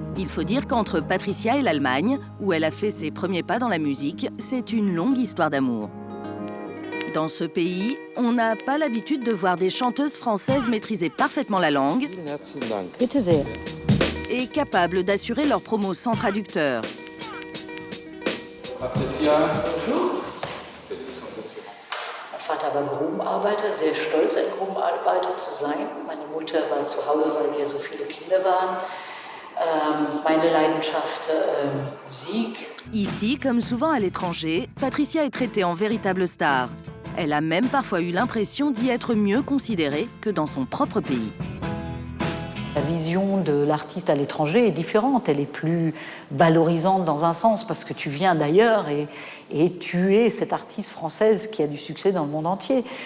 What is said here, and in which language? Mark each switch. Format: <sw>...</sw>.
<fr>Il faut dire qu'entre Patricia et l'Allemagne, où elle a fait ses premiers pas dans la musique, c'est une longue histoire d'amour. Dans ce pays, on n'a pas l'habitude de voir des chanteuses françaises maîtriser parfaitement la langue</fr> <de>Bitte sehr.</de> <fr>et capables d'assurer leur promo sans traducteur. Patricia.</fr> <de>Mein Vater war Grubenarbeiter, sehr stolz, ein Grubenarbeiter zu sein. Meine Mutter war zu Hause, weil wir so viele Kinder waren. Meine Leidenschaft, Musik.</de> <fr>Ici, comme souvent à l'étranger, Patricia est traitée en véritable star. Elle a même parfois eu l'impression d'y être mieux considérée que dans son propre pays. La vision de l'artiste à l'étranger est différente, elle est plus valorisante dans un sens parce que tu viens d'ailleurs et tu es cette artiste française qui a du succès dans le monde entier.</fr>